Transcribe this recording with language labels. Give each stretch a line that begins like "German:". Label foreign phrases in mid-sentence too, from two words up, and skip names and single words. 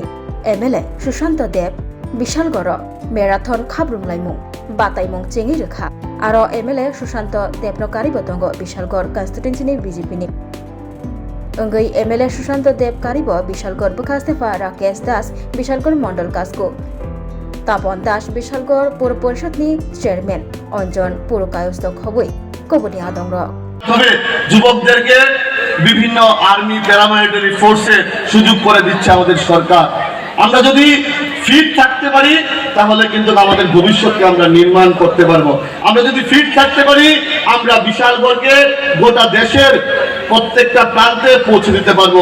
Kok Borok: एमएलए सुशांत देव बिशालगड़ मैराथन खाब्रुमलायमुं बातायमुं चेङि रोखा आरो एमएलए सुशांत देवनो कारिबो दंगो बिशालगड़ कन्स्टिट्युएन्सिनि बीजेपीनि अंगै एमएलए सुशांत देव कारिबो बिशालगड़ बखास्तेफा राकेश दास बिशालगड़ मंडल कास्को तापन दास बिशालगड़ पौर परिषदनि चेयरमैन अंजन पुरकायस्थ खबई कबनी आदंग
Bangla: তবে যুবকদেরকে বিভিন্ন
English: army paramilitary
Bangla: ফোর্সে সুযোগ করে দিচ্ছে আমাদের সরকার। আমরা যদি ফিট থাকতে পারি তাহলে কিন্তু আমাদের ভবিষ্যৎকে আমরা নির্মাণ করতে পারবো। আমরা যদি ফিট থাকতে পারি আমরা বিশালগড়কে গোটা দেশের প্রত্যেকটা প্রান্তে পৌঁছে দিতে পারবো।